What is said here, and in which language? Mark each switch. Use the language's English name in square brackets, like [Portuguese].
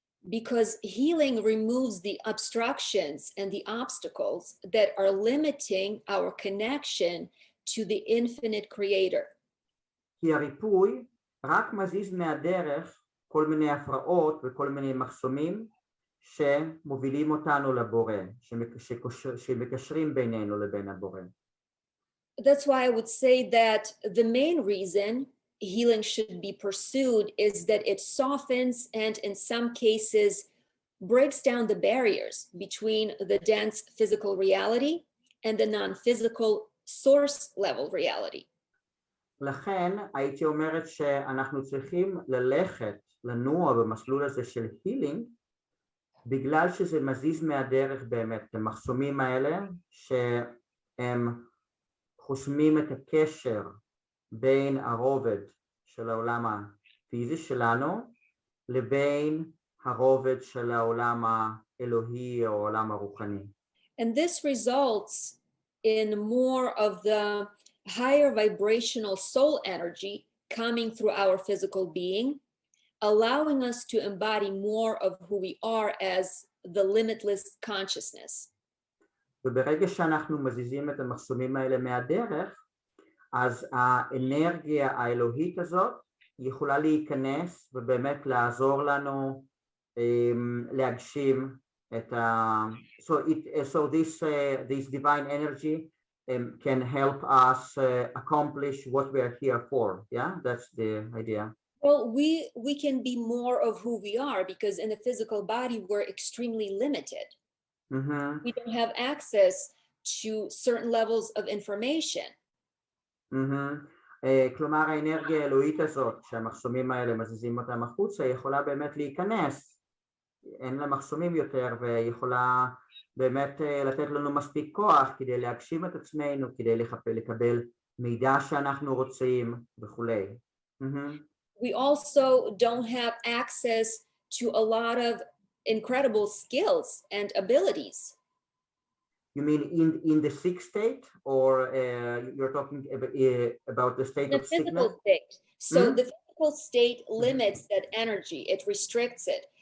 [English] Because healing removes the obstructions and the obstacles that are limiting our connection to the infinite creator. [Hebrew] כי הריפוי רק מזיז מהדרך כל מיני הפרעות וכל מיני מחסומים שמובילים אותנו לבורא, שמקשרים בינינו לבין הבורא. [English] That's why I would say that the main reason healing should be pursued is that it softens and in some cases breaks down the barriers between the dense physical reality and the non-physical source level reality. [Hebrew] לכן הייתי אומרת שאנחנו צריכים לנוע במסלול הזה של healing, בגלל שזה מזיז מהדרך באמת, המחסומים האלה שהם חוסמים את הקשר בין הרובד של העולם הפיזי שלנו לבין הרובד של העולם האלוהי או העולם הרוחני. [English] And this results in more of the higher vibrational soul energy coming through our physical being, allowing us to embody more of who we are as the limitless consciousness. [Hebrew] וברגע שאנחנו מזיזים את המחסומים האלה מהדרך, אז האנרגיה האלוהית הזאת יכולה להיכנס ובאמת לעזור לנו להגשים [English] So this divine energy can help us accomplish what we are here for. Yeah, that's the idea. Well, we can be more of who we are because in the physical body we're extremely limited. Mm-hmm. We don't have access to certain levels of information. Mm-hmm. [Hebrew] כלומר האנרגיה האלוהית הזאת שהמחסומים האלה מזיזים אותם החוצה יכולה באמת להיכנס, אין לה מחסומים יותר ויכולה באמת לתת לנו מספיק כוח כדי להגשים את עצמנו, כדי לקבל מידע שאנחנו רוצים וכולי. [English] We also don't have access to a lot of incredible skills and abilities. You mean in the sick state, or you're talking about the state of sickness? Physical state. So the physical state limits that energy, it restricts it.